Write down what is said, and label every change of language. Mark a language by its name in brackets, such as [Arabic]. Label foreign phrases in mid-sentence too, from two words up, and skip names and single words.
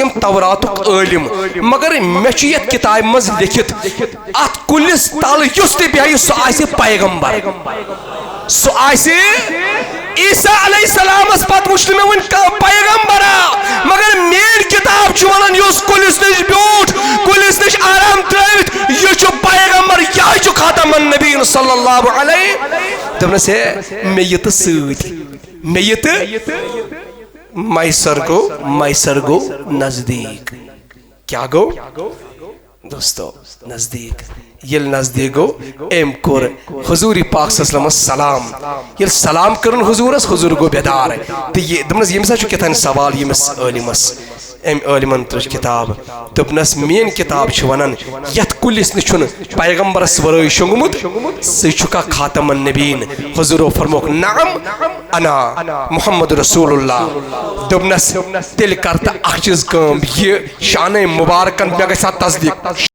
[Kashmiri] یم توراتُک عٲلم مگر مےٚ چھُ یتھ کتابہِ منٛز لیکھِتھ اتھ کلس تل یُس تہِ بیٚہہِ سُہ آسہِ پیغمبر سُہ آسہِ عیسیٰ علیہ السلام اس پت وچھ میں ون پیغمبرا مگر مین کتاب چھ ونان یس کلس نش بیوٹھ کلس نش آرام ترویت یہ چھ پیغمبر یہ چھ [Arabic] خاتم النبیین صلی اللہ علیہ [Kashmiri] دپنس ہے مے یہ سۭتۍ مے یہ میسر گو نزدیک کیا گو دوستو نزدیک یل نزدیک گو ام کور حضور پاک [Arabic] صلی اللہ علیہ وسلم [Kashmiri] سلام یل سلام کرن حضور گو بیدار تو یہ دپنس یم سا چھ کتن سوال یمس عالمس ام عالمن ترچ کتاب دپنس مین کتاب چھ ونان یت کلس نچھن پیغمبرس ورٲے شونگمت سہ چھکا [Arabic] خاتم النبیین [Kashmiri] حضور فرموک [Arabic] نعم انا محمد رسول اللہ [Kashmiri] دپنس تیل کرتا اخ چیز کام یہ شان مبارکن مے گژھِ تصدیق